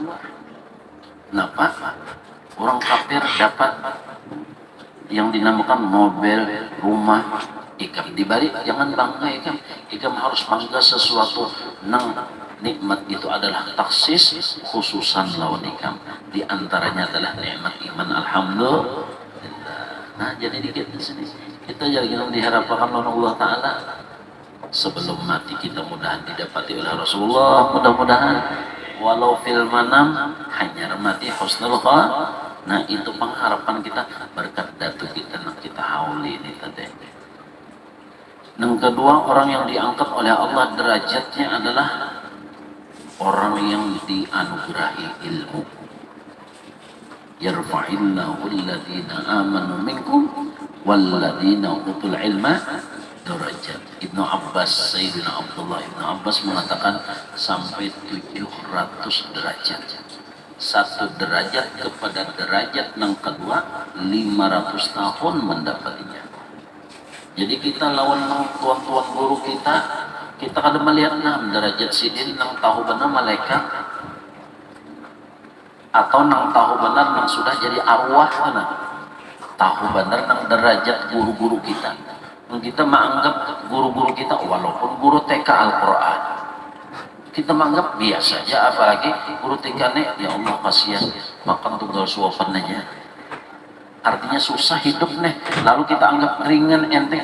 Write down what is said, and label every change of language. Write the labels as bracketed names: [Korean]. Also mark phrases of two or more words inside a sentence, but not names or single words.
[Indonesian] Kenapa? [Banjar] Orang kafir dapat yang dinamakan mobil, rumah, ikam dibalik, jangan bangga ikam. Ikam harus bangga sesuatu nang nikmat itu adalah taksis khususan lawan ikam. [Indonesian] Di antaranya adalah nikmat iman. Alhamdulillah. Nah, jadi dikit di sini. Kita jangan diharapkan oleh Allah Ta'ala sebelum mati kita mudahan didapati oleh Rasulullah, mudah-mudahan [Arabic] ولو في المنام [Indonesian] hanya mati [Arabic] حسن الخاتمة. [Indonesian] Nah, itu pengharapan kita berkat datu kita nak kita hauli ini tadi. Yang kedua, orang yang diangkat oleh Allah derajatnya adalah orang yang dianugerahi ilmu. [Arabic] يرفع الله الذين آمنوا منكم والذين أوتوا العلم درجات. [Indonesian] Ibnu Abbas, Sayyidina Abdullah Ibnu Abbas mengatakan sampai 700 derajat. Satu derajat kepada derajat yang kedua 500 tahun mendapatinya. [Banjar] Jadi kita lawan tuan-tuan guru kita kada melihat derajat sidin nang tahu benar malaikat atau nang tahu benar nang sudah jadi arwah mana. Tahu benar nang derajat guru-guru kita. [Indonesian] Kita menganggap guru-guru kita walaupun guru TK Al-Quran, kita menganggap biasa saja, apalagi guru TK nih, ya Allah kasihan makan tunggal suapan aja. Artinya susah hidup nih, lalu kita anggap ringan enteng.